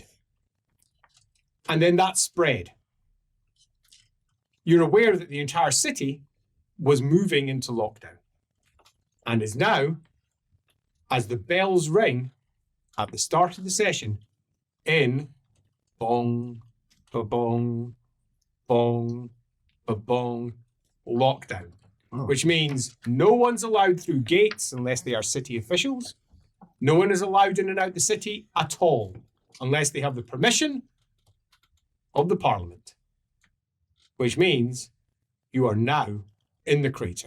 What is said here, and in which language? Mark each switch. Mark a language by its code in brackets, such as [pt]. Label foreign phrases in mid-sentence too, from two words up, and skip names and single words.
[en] And then that spread. You're aware that the entire city was moving into lockdown and is now, as the bells ring at the start of the session, in bong, ba-bong, bong, ba-bong, lockdown. Which means no one's allowed through gates unless they are city officials. No one is allowed in and out the city at all unless they have the permission of the Parliament. Which means you are now in the crater.